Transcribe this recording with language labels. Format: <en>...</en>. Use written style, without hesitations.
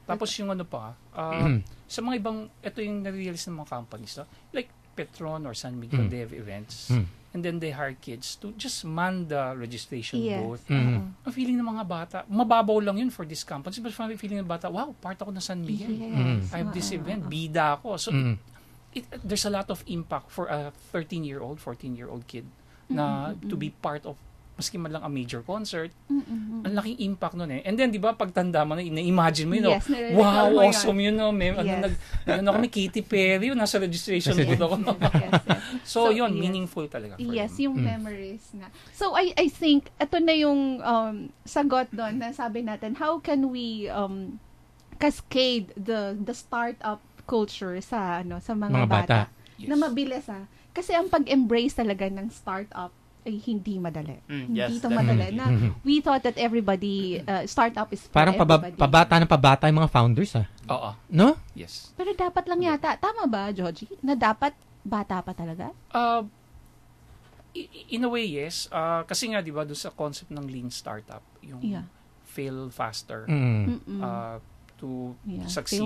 <tl>Tapos yung ano pa, sa mga ibang, ito yung nare-realize ng mga companies, no?</tl> <en>Like Petron or San Miguel, they have events. And then they hire kids to just man the registration booth.</en> <tl>Ang feeling ng mga bata, mababaw lang yun</tl> <en>for this company. But feeling ng bata, wow, part ako ng San Miguel. I have this event,</en> <tl>bida ako.</tl> <en>So there's a lot of impact for a 13-year-old, 14-year-old kid na to be part of maski man lang a major concert,</en> <tl>ang laking impact nun eh.</tl> <en>And then, di ba, pagtanda mo na, na-imagine mo yun, wow, awesome yun, no?</en> <tl>Kami, Katy Perry, nasa registration booth ako. So, yun, meaningful talaga. Yes, yung memories na. So, I think, ito na yung sagot doon na sabi natin,</tl> <en>how can we cascade the startup culture</en> <tl>sa mga bata.</tl> <en>Yes.</en> <tl>Na mabilis Kasi ang pag-embrace talaga ng startup ay hindi madali. Hindi ito madali.</tl> <en>Na we thought that everybody, startup is for</en> <tl>parang</tl> <en>everybody.</en> <tl>pabata ng mga founders Oo. No?</tl> <en>Yes.</en> <tl>Pero dapat lang yata, tama ba, Joji? Na dapat bata pa talaga?</tl> <en>In a way, yes.</en> <tl>Kasi nga, di ba,</tl> <en>doon sa concept ng lean startup, yung fail faster, to succeed.</en>